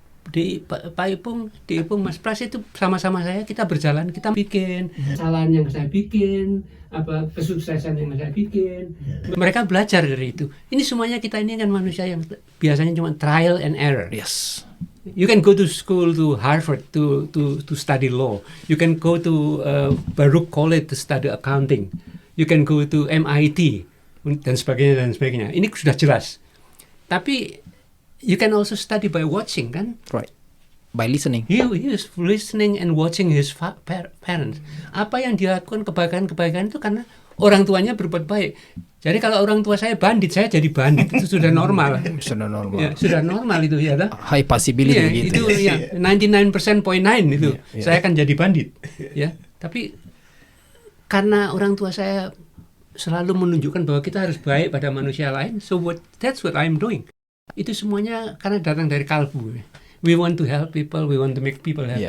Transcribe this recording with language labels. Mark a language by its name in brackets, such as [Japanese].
[Indonesian] Pak Ipung, Mas Pras itu sama-sama saya, kita berjalan, kita bikin kesalahan yang saya bikin, kesuksesan yang saya bikin. Mereka belajar dari itu. Ini semuanya kita ini kan manusia yang biasanya cuma [English] trial and error. Yes. You can go to school to Harvard to study law. You can go to Baruch College to study accounting. You can go to MIT [Indonesian] dan sebagainya. Ini sudah jelas. Tapi [English] you can also study by watching, [Indonesian] kan? [English] Right. By listening. He is listening and watching his parents. [Indonesian] Apa yang dia lakukan kebaikan itu karena orang tuanya berbuat baik. Jadi kalau orang tua saya bandit, saya jadi bandit, itu sudah normal. Sudah normal. Ya, sudah normal itu ya. [English] High possibility [Indonesian] gitu. Itu ya 99.9 itu. Saya akan jadi bandit. Ya. Tapi karena orang tua saya selalu menunjukkan bahwa kita harus baik pada manusia lain, [English] that's what I'm doing. [Indonesian] Itu semuanya karena datang dari kalbu. [English] We want to help people, we want to make people happy.